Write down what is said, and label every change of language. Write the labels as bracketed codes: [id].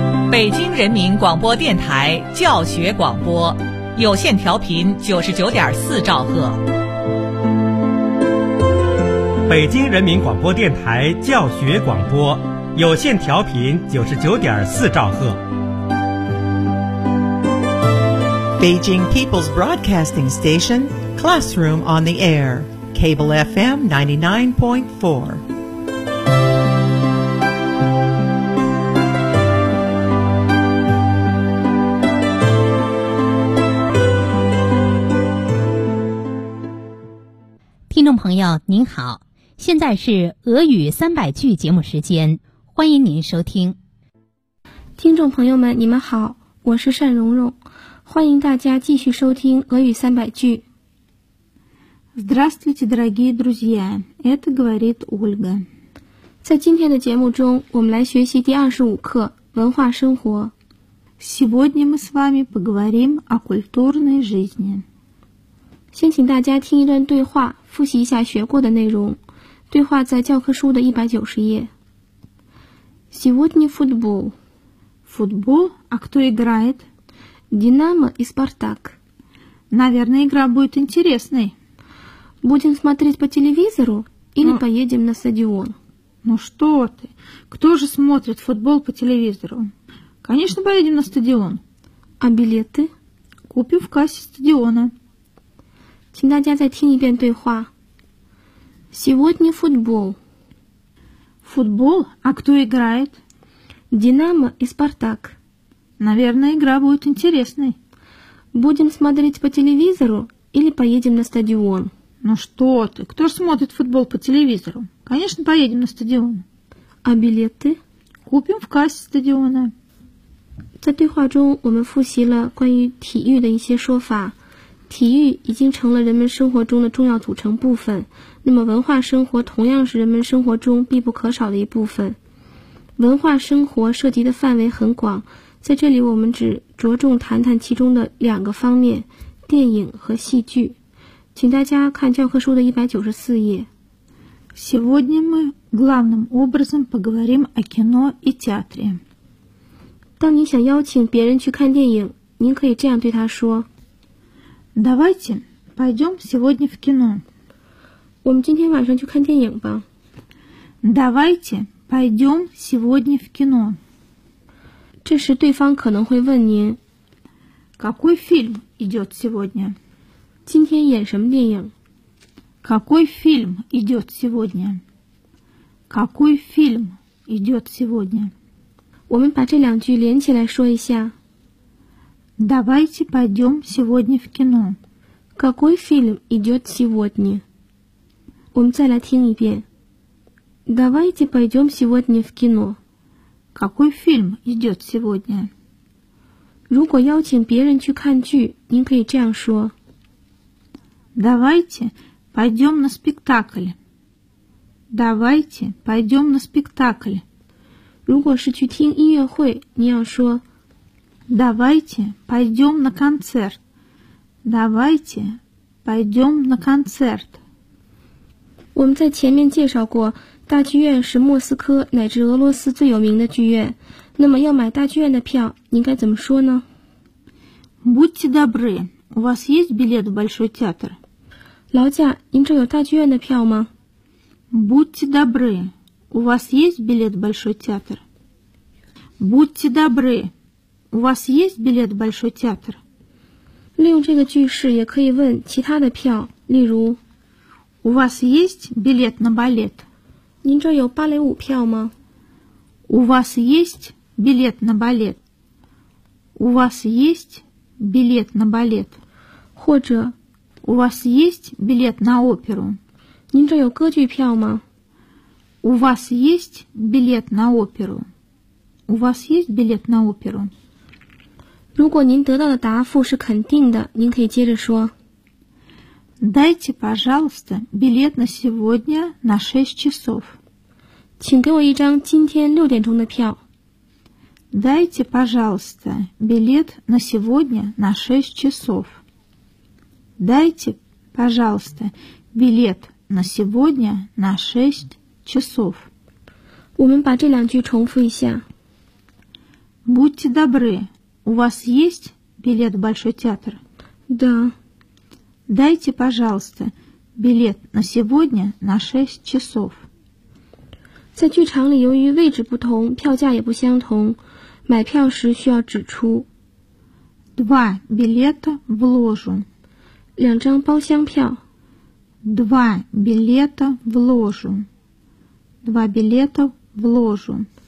[zh] 北京人民广播电台教学广播，有线调频99.4兆赫。北京人民广播电台教学广播，有线调频99.4兆赫。 [en] Beijing People's Broadcasting Station, Classroom on the Air, Cable FM 99.4. [zh] 听众朋友您好，现在是俄语三百句节目时间，欢迎您收听。听众朋友们你们好，我是单蓉蓉，欢迎大家继续收听俄语三百句。 [ru] Здравствуйте, дорогие друзья, это говорит Ольга. [zh] 在今天的节目中，我们来学习第25课文化生活。 [ru] Сегодня мы с вами поговорим о культурной жизни. [zh] 先请大家听一段对话，复习一下学过的内容。对话在教科书的190页。 [ru] Сегодня футбол. Футбол? А кто играет? Динамо и Спартак. Наверное, игра будет интересной. Будем смотреть по телевизору или поедем на стадион? Ну что ты, кто же смотрит футбол по телевизору? Конечно, поедем на стадион. А билеты? Купим в кассе стадиона. [zh] 请大家再听一遍对话. [ru] Сегодня футбол. Футбол? А кто играет? Динамо и Спартак. Наверное, игра будет интересной. Будем смотреть по телевизору или поедем на стадион? Ну что ты, кто же смотрит футбол по телевизору? Конечно, поедем на стадион. А билеты? Купим в кассе стадиона. [zh] 在对话中我们复习了关于体育的一些说法。体育已经成了人们生活中的重要组成部分，那么文化生活同样是人们生活中必不可少的一部分。文化生活涉及的范围很广，在这里我们只着重谈谈其中的两个方面，电影和戏剧。请大家看教科书的194页。 [ru] Сегодня мы главным образом поговорим о кино и театре. [zh] 当你想邀请别人去看电影，您可以这样对他说。 [ru] Давайте, пойдем сегодня в кино. [zh] 我们今天晚上去看电影吧。 [ru] Давайте, пойдем сегодня в кино. [zh] 这时对方可能会问您 [ru] Какой фильм идет сегодня? [zh] 今天演什么电影? [ru] Какой фильм идет сегодня? Какой фильм идет сегодня? [zh] 我们把这两句连起来说一下 [ru] Давайте пойдем сегодня в кино. Какой фильм идет сегодня? [zh] 我们再来听一遍 [ru] Давайте пойдем сегодня в кино. Какой фильм идет сегодня? [zh] 如果邀请别人去看剧，您可以这样说。 [ru] Давайте пойдем на спектакль. Давайте пойдем на спектакль. [zh] 如果是去听音乐会，您要说。 [ru] Давайте пойдем на концерт. Давайте пойдем на концерт. [zh] 我们在前面介绍过大剧院是莫斯科乃至俄罗斯最有名的剧院。那么要买大剧院的票，您该怎么说呢？ [ru] Будьте добры, у вас есть билет в большой театр? [zh] 劳驾，您这有大剧院的票吗？ [ru] Будьте добры, у вас есть билет в большой театр? Будьте добры, у вас есть билет в большой театр? [zh] 利用这个句式也可以问其他的票，例如 [ru] У вас есть билет на балет? [zh] 您这有芭蕾舞票吗? [ru] У вас есть билет на балет? У вас есть билет на балет? [zh] 或者 [ru] У вас есть билет на оперу? [zh] 您这有歌剧票吗? [ru] У вас есть билет на оперу? У вас есть билет на оперу? [zh] 如果您得到的答复是肯定的，您可以接着说。 [ru] Дайте, пожалуйста, билет на сегодня на 6 часов. [zh] 请给我一张今天六点钟的票。 [ru] Дайте, пожалуйста, билет на сегодня на 6 часов. Дайте, пожалуйста, билет на сегодня на 6 часов. [zh] 我们把这两句重复一下。 [ru] Будьте добры, у вас есть билет в Большой театр? Да. Дайте, пожалуйста, билет на сегодня на 6 часов. [zh] 在剧场里由于位置不同，票价也不相同，买票时需要指出。 [ru] Два билета в ложу. [zh] 两张包厢票。 [ru] Два билета в ложу. Два билета в ложу.